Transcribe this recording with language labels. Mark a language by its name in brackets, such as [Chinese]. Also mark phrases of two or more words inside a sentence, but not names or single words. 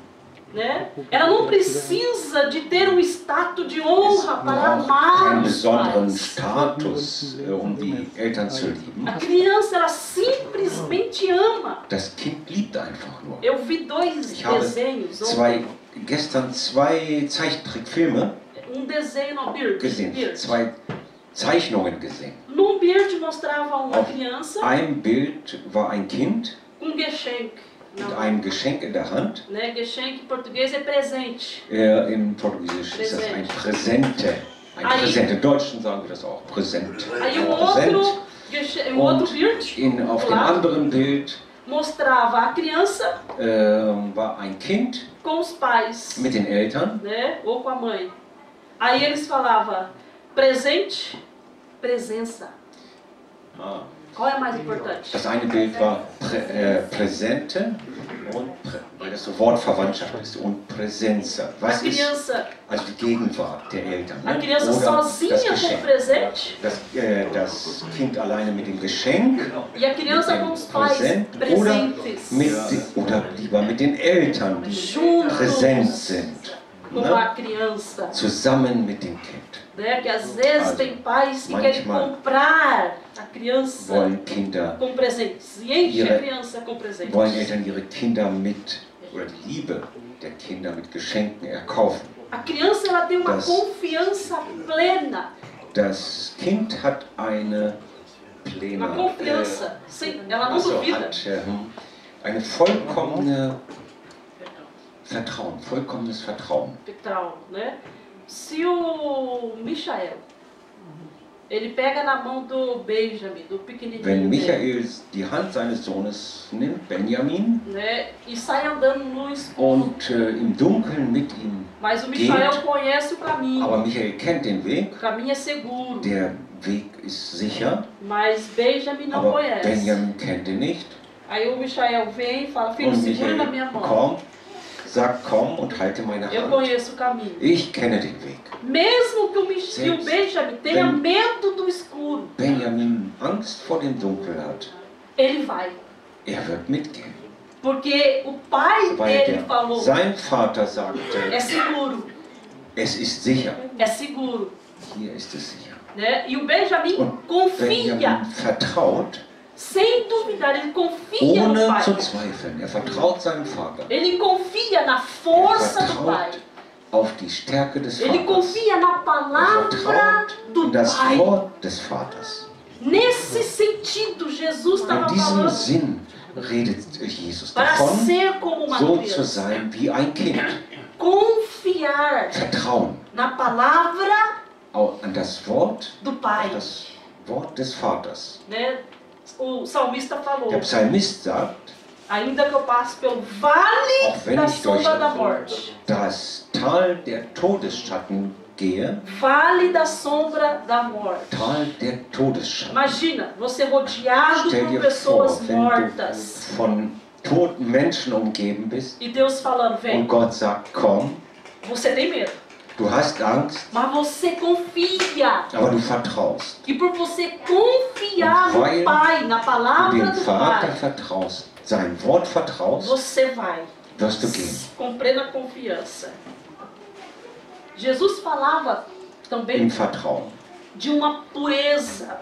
[Portuguese] Né? Ela não precisa de ter um status de honra para [German] Braucht [Portuguese] amar [German] keinen [Portuguese] os [German] besonderen [Portuguese] pais. [German] Status, die Eltern zu lieben. [Portuguese] A criança, ela simplesmente ama. [German] Das Kind liebt einfach nur. [Portuguese] Eu vi dois [German] Ich habe [Portuguese] desenhos ontem. [German] gestern zwei Zeichentrickfilme [Portuguese] Desenho no Bird. [German] gesehen, zwei Zeichnungen gesehen. [Portuguese] Num Bird mostrava uma [German] Auf [Portuguese] criança [German] einem Bild war ein Kind [Portuguese] com Geschenk. [German] mit einem Geschenk in der Hand. [Portuguese] Né? Geschenk em português é presente. [German] Im Portugiesisch ist das ein Präsente. Ein Präsent. Im Deutschen sagen wir das auch. Präsent. [Portuguese] Aí [German] Ein [Portuguese] o [German] Präsent. [Portuguese] outro, o outro Bird [German] Auf dem [Portuguese] lá, [German] anderen Bild [Portuguese] mostrava a criança [German] war ein Kind [Portuguese] com os pais, [German] mit den Eltern. [Portuguese] né? Ou com a mãe. Aí eles falavam presente, presença. Ah. Qual é mais importante? [German] Das eine Bild war Präsente, und weil das so Wortverwandtschaft ist, und Präsenza. Was ist also die Gegenwart der Eltern? [Portuguese] A [German] Ne? [Portuguese] criança [German] Oder [Portuguese] sozinha [German] das [Portuguese] com o [German] Geschenk. [Portuguese] presente [German] Das Kind alleine mit dem Geschenk, [Portuguese] e a criança com os pais presentes, [German] oder lieber mit den Eltern, die [Portuguese] juntos [German] präsent sind. [Portuguese] com [German] Ne? [Portuguese] a criança. [German] Zusammen mit dem Kind. [Portuguese] Né? Que às vezes tem pais que querem comprar a criança [German] wollen Kinder, [Portuguese] com presentes e enche a criança com presentes. [German] wollen Eltern ihre Kinder mit, oder die Liebe der Kinder mit Geschenken erkaufen. [Portuguese] A criança ela tem uma confiança plena. [German] Das Kind hat eine plena, [Portuguese] uma confiança, ela não duvida. [German] Hat, eine vollkommene Vertrauen, vollkommenes Vertrauen. Vertrauen, [Portuguese] né? Se o Michael, ele pega na mão do Benjamin, do pequenininho [German] Wenn Michael [Portuguese] dele, [German] die Hand seines Sohnes nimmt, Benjamin, [Portuguese] né? E sai andando no escuro. [German] und im Dunkeln mit ihm [Portuguese] Mas o Michael [German] geht, [Portuguese] conhece o caminho. [German] aber Michael kennt den Weg, [Portuguese] O caminho é seguro. [German] der Weg ist sicher, [Portuguese] Mas Benjamin não [German] aber [Portuguese] conhece. [German] Benjamin kennt ihn nicht. [Portuguese] Aí o Michael vem e fala, filho, [German] Und [Portuguese] segura na [German] Michael [Portuguese] minha mão. [German] kommt, sagt, komm und halte meine [Portuguese] Eu [German] Hand. [Portuguese] conheço o caminho. [German] Ich kenne den Weg. [Portuguese] Mesmo que o Benjamin tenha medo do escuro, [German] Benjamin Angst vor dem Dunkel hat, [Portuguese] ele vai. [German] wird mitgehen. [Portuguese] Porque o pai dele falou, [German] Sein Vater sagte, [Portuguese] é seguro, [German] es ist sicher. [Portuguese] é seguro. [German] Hier ist es sicher. [Portuguese] Né? E o Benjamin [German] Und [Portuguese] confia, [German] Benjamin vertraut, [Portuguese] sem duvidar, ele confia no [German] ohne [Portuguese] pai. [German] zu zweifeln. Er vertraut seinem Vater. [Portuguese] Ele confia na força do pai. [German] Auf die Stärke des [Portuguese] Ele [German] Vaters. [Portuguese] confia na [German] Er [Portuguese] palavra [German] vertraut [Portuguese] do [German] in das [Portuguese] pai. [German] Wort des Vaters. [Portuguese] Nesse sentido, Jesus [German] In [Portuguese] estava [German] diesem [Portuguese] falando [German] Sinn redet Jesus [Portuguese] para [German] davon, [Portuguese] ser como uma [German] so zu [Portuguese] criança. [German] sein wie ein Kind. [Portuguese] Confiar [German] Vertrauen [Portuguese] na palavra [German] an das Wort, [Portuguese] do pai. [German] das Wort des Vaters. [Portuguese] Né? O salmista falou, [German] Der Psalmist sagt, [Portuguese] ainda que eu passe pelo vale [German] auch wenn [Portuguese] da [German] ich durch [Portuguese] sombra da morte. [German] das Tal der Todesschatten gehe, [Portuguese] Vale da sombra da morte. [German] Tal der Todesschatten. [Portuguese] Imagina, você rodeado [German] Stell [Portuguese] por [German] dir [Portuguese] pessoas [German] vor, wenn [Portuguese] mortas. [German] du von toten Menschen umgeben bist [Portuguese] E Deus falando, [German] und [Portuguese] vem, [German] Gott sagt, komm, [Portuguese] você tem medo. [German] du hast Angst, [Portuguese] Mas você confia. [German] aber du vertraust. [Portuguese] E por você confiar [German] Und weil [Portuguese] no Pai, na [German] Du [Portuguese] palavra [German] dem [Portuguese] do [German] Vater [Portuguese] Pai, [German] vertraust, sein Wort vertraust, [Portuguese] você vai. [German] wirst du gehen. [Portuguese] Com plena confiança. Jesus falava também [German] Im Vertrauen. [Portuguese] de uma pureza.